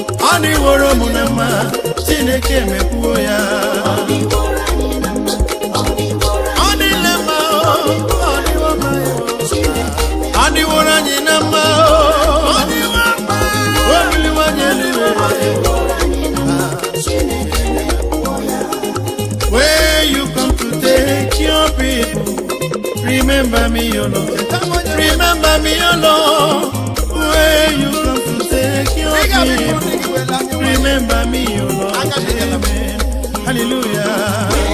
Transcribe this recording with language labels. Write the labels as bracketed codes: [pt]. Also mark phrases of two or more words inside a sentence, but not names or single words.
[ig] Ọ dịworo m na mma, Chineke emekwuo ya. Ọ dịla mma o, ọ dịwo mma o. Ọ dịworo anyị na mma o. O biliwo anyị elu. [en] Where you come to take your people, Remember me, O Lord. Remember me, O Lord. When you come to take your people. Remember me, O Lord. Amen. Hallelujah.